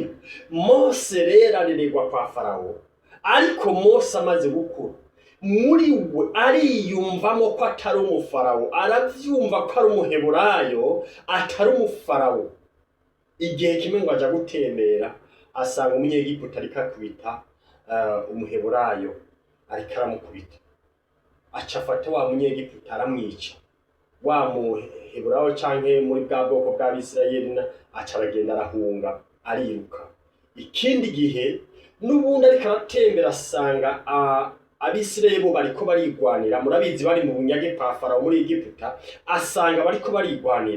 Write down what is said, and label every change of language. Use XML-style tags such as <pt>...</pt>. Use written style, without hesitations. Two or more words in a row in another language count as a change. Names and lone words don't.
<rn>Mose rero arererwa kwa Farawo, ariko Mose amaze gukura, muri we ariyumvamo ko atari umufarawo, arabyumva ko ari umuheburayo atari umufarawo. Igihe kimwe ngo aja gutembera, asanga umunyegiputa ariko akubita umuheburayo, ariko aramukubita. Aca afata wa munyegiputa aramwica. Wa muheburayo canke muri bwa bwoko bw'Abisirayeli aca aragenda arahunga, ariruka. Ikindi gihe n'ubundi ariko aratembera, asanga Abisirayeli bo bariko barigwanira. Murabizi bari mu bunyage kwa Farawo muri Egiputa, asanga bariko barigwanira.</rn>